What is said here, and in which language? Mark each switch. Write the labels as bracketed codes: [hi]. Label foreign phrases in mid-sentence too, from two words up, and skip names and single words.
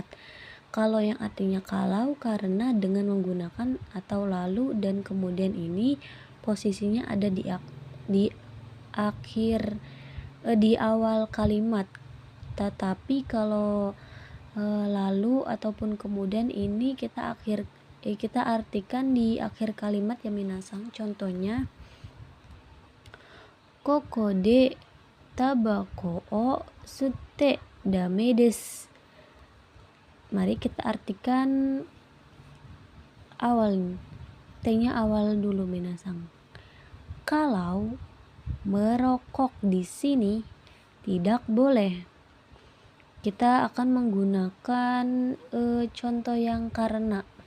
[id] Kalau yang artinya kalau, karena, dengan, menggunakan atau lalu dan kemudian, ini posisinya ada di akhir di awal kalimat. Tetapi kalau lalu ataupun kemudian, ini kita artikan di akhir kalimat ya minasang. [ja] Contohnya ここでたばこを吸ってだめです. [id] Mari kita artikan awal, T-nya awal dulu minasang. Kalau merokok di sini tidak boleh. Kita akan menggunakan contoh yang karena.